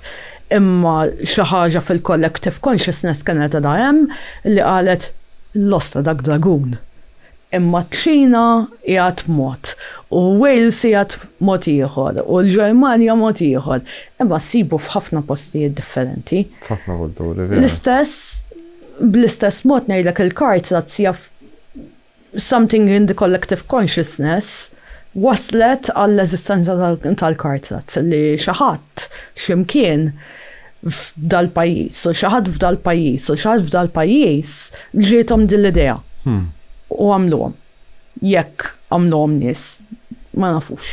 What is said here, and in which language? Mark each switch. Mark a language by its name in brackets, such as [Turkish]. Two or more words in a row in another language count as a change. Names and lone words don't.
[Maltese] Imma xi ħaġa fil- [English] collective consciousness [Maltese] kienet għadha hemm li qalet l-osta dak dragun. Imma t-Ċina jgħat mod, u Wales jgħat mod ieħor, u l-Ġermanja mod ieħor. Imma sibu f'ħafna postijiet differenti. F'ħafna kulturi. Bl-istess mod ngħidlek il-kartrazz jaf [English] something in the collective consciousness [Maltese] waslet għall-eżistenza tal-kartrazz li xi ħadd x'imkien f'dal-pajjiż u xi ħadd f'dal-pajjiż u xi ħadd f'dal-pajjiż ġiethom din l-idea. U għamluhom. Jekk għamluhom nies, ma nafux.